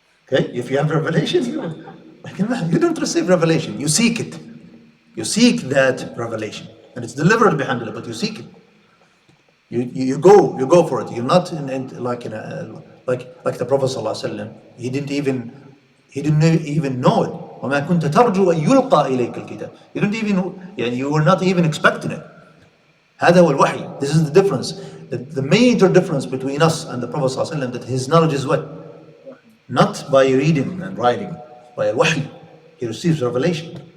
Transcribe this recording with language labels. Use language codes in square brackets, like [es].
[en] Okay, if you have revelation, you don't receive revelation. You seek it. You seek that revelation, and it's delivered behind it. But you seek it. You go for it. You're not like the Prophet ﷺ. He didn't even know it. [ar] وما كنت ترجو أن يلقى إليك الكتاب. [en] You don't even, you were not even expecting it. [ar] هذا هو الوحي. [en] This is the difference. The major difference between us and the Prophet ﷺ, that his knowledge is what? Not by reading and writing, by الوحي. He receives revelation.